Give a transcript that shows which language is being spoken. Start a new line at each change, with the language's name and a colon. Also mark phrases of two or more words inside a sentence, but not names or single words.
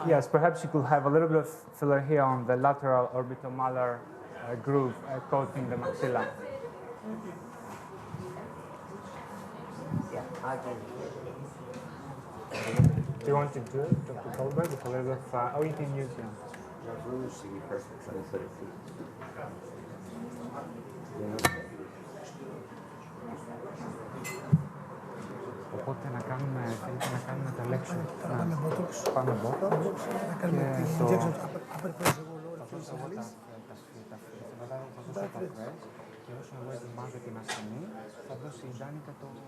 English: Yes, perhaps you could have a little bit of filler here on the lateral orbitomalar groove, coating the maxilla. Yeah, I do. Do you want to do it, Dr. Goldberg, with a little bit of, you can use them. The rouge should be perfect, so I put it deep.
Greek: Οπότε να κάνουμε, θέλετε να κάνουμε τα lecture. Θα πάμε botox. Πάμε botox. Να κάνουμε την
English: injection upper pressure
Greek: και όσο εγώ ετοιμάζω την ασθενή, θα δώσει η Ντάνικα το...